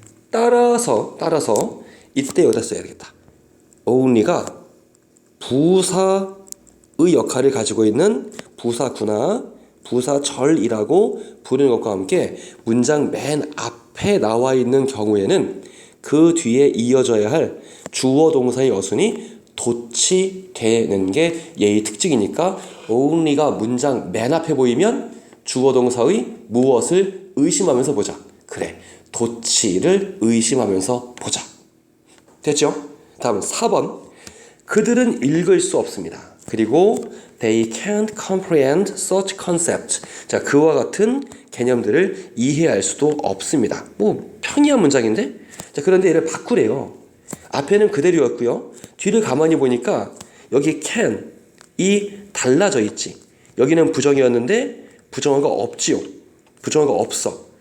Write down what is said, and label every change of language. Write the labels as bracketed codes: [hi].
[ko] 따라서 이때 여기다 써야겠다. only가 부사의 역할을 가지고 있는 부사구나, 부사절이라고 부르는 것과 함께 문장 맨 앞에 나와 있는 경우에는 그 뒤에 이어져야 할 주어 동사의 어순이 도치되는 게 얘의 특징이니까 only가 문장 맨 앞에 보이면 주어 동사의 무엇을 의심하면서 보자. 그래, 도치를 의심하면서 보자. 됐죠? 다음 4번. 그들은 읽을 수 없습니다. 그리고 [en] they can't comprehend such concepts. [ko] 자, 그와 같은 개념들을 이해할 수도 없습니다. 뭐 평이한 문장인데? 자, 그런데 얘를 바꾸래요. 앞에는 그대로였고요. 뒤를 가만히 보니까 여기 can이 달라져 있지. 여기는 부정이었는데 부정어가 없지요. 부정어가 없어.